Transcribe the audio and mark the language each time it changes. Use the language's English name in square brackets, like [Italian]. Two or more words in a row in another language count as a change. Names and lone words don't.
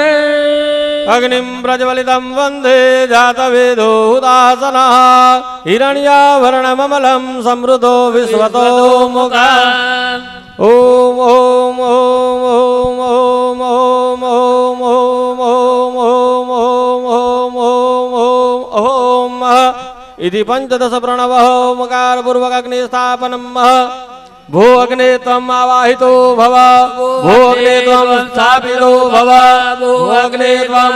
[Sanskrit] અગ્નિમ પ્રજ્વલિતમ વંદે જાતવેદો ઉદાસનઃ હિરણ્યાભરણમમલં સમૃદ્ધો વિશ્વતો મુખા ઓમ ઓમ ઓમ ઓમ ઓમ ઓમ ઓમ ઓમ ઓમ ઓમ ઓમ ઓમ ઓમ ઓમ इति पंचदश प्रणव ओमकार पूर्वक अग्नि स्थापनम भो अग्ने त्वम् आवाहितो भव भो अग्ने त्वम् स्थापितो भव भो अग्ने त्वम्